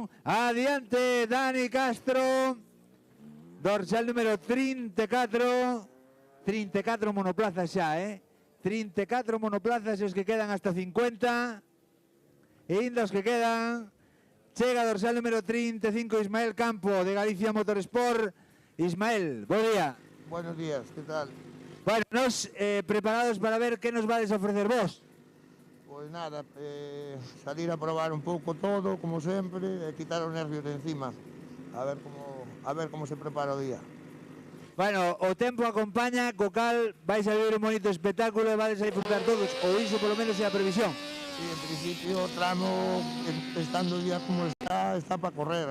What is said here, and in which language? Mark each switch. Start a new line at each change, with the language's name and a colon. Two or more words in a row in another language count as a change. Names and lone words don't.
Galician: Adiante, Dani Castro. Dorsal número 34. 34 monoplazas xa, 34 monoplazas, os que quedan hasta 50. E inda os que quedan. Chega dorsal número 35, Ismael Campo, de Galicia Motorsport. Ismael, bo día.
Spanish: Buenos días, ¿qué tal? Bueno, nos preparados para ver qué nos vais a ofrecer vos. Pues nada,
Galician: salir a probar un pouco todo, como sempre, e quitar os nervios de encima. A ver como se prepara o día. Bueno, o tempo acompaña, co cal vais a ver un bonito espectáculo e vais a disfrutar todos, ou iso polo menos é a previsión. Sí, en principio o tramo, estando o día como está para correr.